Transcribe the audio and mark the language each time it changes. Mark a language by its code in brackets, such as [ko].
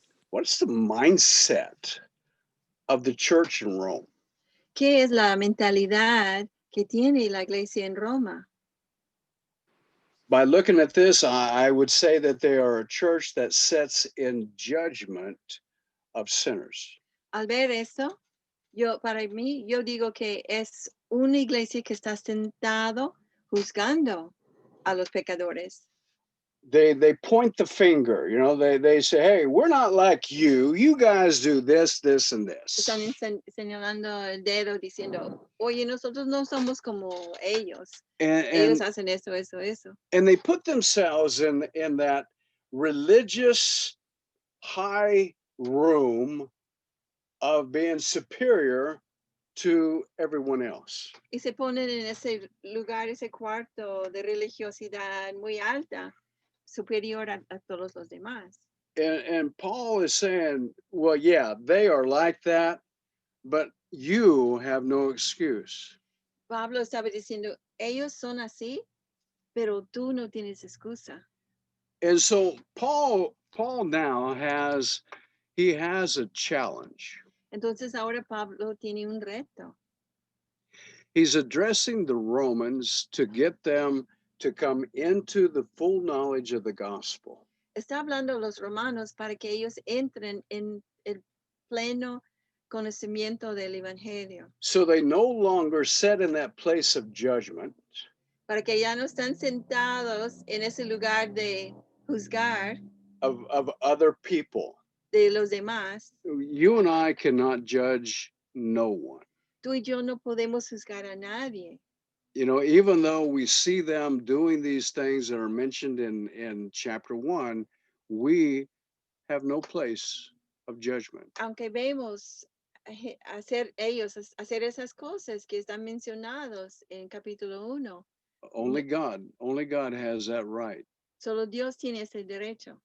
[en] What's the mindset of the church in Rome? [es] ¿Qué es la mentalidad que tiene la iglesia en Roma? [en] By looking at this, I would say that they are a church that sets in judgment of sinners. [es] Al ver eso, para mí, yo digo que es una iglesia que está sentado juzgando a los pecadores. [en] They point the finger, they say, hey, we're not like you. You guys do this, this, and this. [es] Están señalando el dedo diciendo, oye, nosotros no somos como ellos. Ellos hacen eso, eso, eso. [en] And they put themselves in that religious high room of being superior to everyone else. [es] Y se ponen en ese lugar, ese cuarto de religiosidad muy alta, superior a todos los demás. [en] And Paul is saying, well, yeah, they are like that, but you have no excuse. [es] Pablo estaba diciendo, ellos son así, pero tú no tienes excusa. [en] And so Paul now has a challenge. [es] Entonces ahora Pablo tiene un reto. [en] He's addressing the Romans to get them to come into the full knowledge of the gospel. [es] Está hablando a los romanos para que ellos entren en el pleno conocimiento del evangelio. [en] So they no longer sit in that place of judgment. [es] Para que ya no están sentados en ese lugar de juzgar [en] of other people. [es] de los demás. [en] You and I cannot judge no one. [es] Tú y yo no podemos juzgar a nadie. [en] Even though we see them doing these things that are mentioned in chapter 1, we have no place of judgment. [es] Aunque vemos hacer esas cosas que están mencionados en capítulo 1. [en] Only God has that right. [es] Solo Dios tiene ese derecho.